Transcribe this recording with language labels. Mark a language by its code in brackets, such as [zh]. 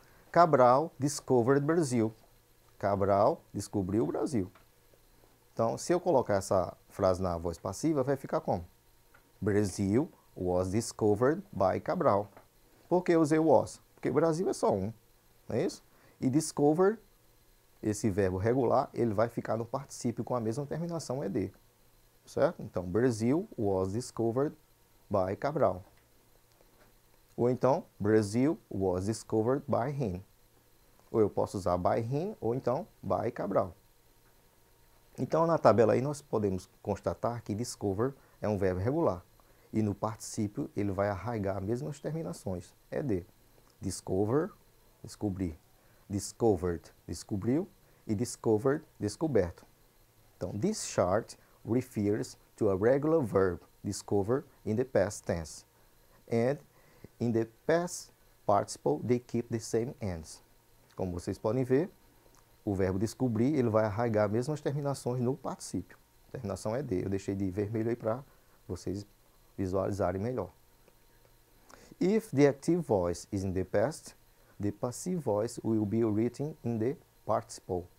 [en] Cabral discovered Brazil. [pt] Cabral descobriu o Brasil. Então, se eu colocar essa frase na voz passiva, vai ficar como? [en] Brazil was discovered by Cabral. [pt] Por que eu usei o was? Porque o Brasil é só um. Não é isso? E discover, esse verbo regular, ele vai ficar no particípio com a mesma terminação ed. Certo? [en] Então, Brazil was discovered by Cabral. Ou então, Brazil was discovered by him. [pt] Ou eu posso usar by him, ou então by Cabral. Então, na tabela aí, nós podemos constatar que discover é um verbo regular. E no particípio, ele vai arraigar as mesmas terminações. ed. Discover, descobrir. Discovered, descobriu. E discovered, descoberto. [en] Então, this chart refers to a regular verb, discover, in the past tense. And in the past participle, they keep the same ends. [pt] Como vocês podem ver, o verbo descobrir, ele vai arraigar as mesmas terminações no particípio. Terminação é de. Eu deixei de vermelho aí para vocês visualizarem melhor. [en] If the active voice is in the past, the passive voice will be written in the participle.